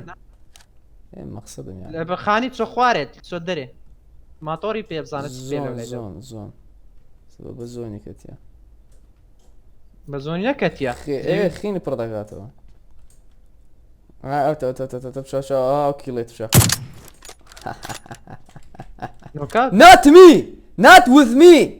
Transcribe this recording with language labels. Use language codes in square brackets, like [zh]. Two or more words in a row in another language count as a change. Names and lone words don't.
[ckb] مەقسەدم یان لە بەخانی چۆ خوارێت چۆ دەرێ ماتۆری پێ بزانێت زۆن بە زۆنی کەتیە بە زۆنی نەکەتیە خینی پڕ دەکاتەوە کیڵێت بشە [en] not with me